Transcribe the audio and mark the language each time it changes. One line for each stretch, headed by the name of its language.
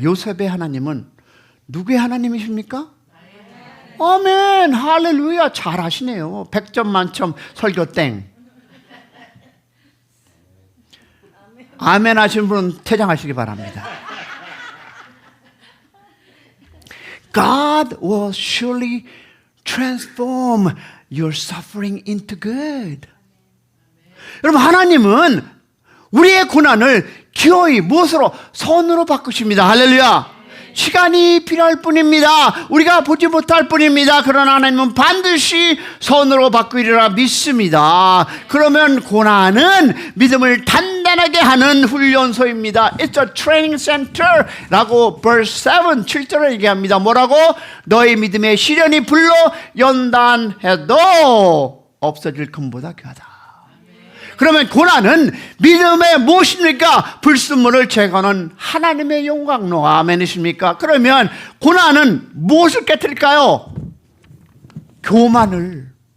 Korean: 요셉의 하나님은 누구의 하나님이십니까? 아멘, 할렐루야. 잘하시네요. 100점 만점 설교 땡. 아멘 하신 분은 퇴장하시기 바랍니다.
English: God will surely transform your suffering into good.
Korean: 여러분, 하나님은 우리의 고난을 기어이 무엇으로? 선으로 바꾸십니다. 할렐루야. 시간이 필요할 뿐입니다. 우리가 보지 못할 뿐입니다. 그러나 하나님은 반드시 선으로 바꾸리라 믿습니다. 그러면 고난은 믿음을 단단하게 하는 훈련소입니다.
English: It's a training center
Korean: 라고
English: verse 7,
Korean: 7절에 얘기합니다. 뭐라고? 너의 믿음의 시련이 불로 연단해도 없어질 금보다 귀하다. 그러면 고난은 믿음의 무엇입니까? 불순물을 제거하는 하나님의 영광로. 아멘이십니까? 그러면 고난은 무엇을 깨뜨릴까요? 교만을.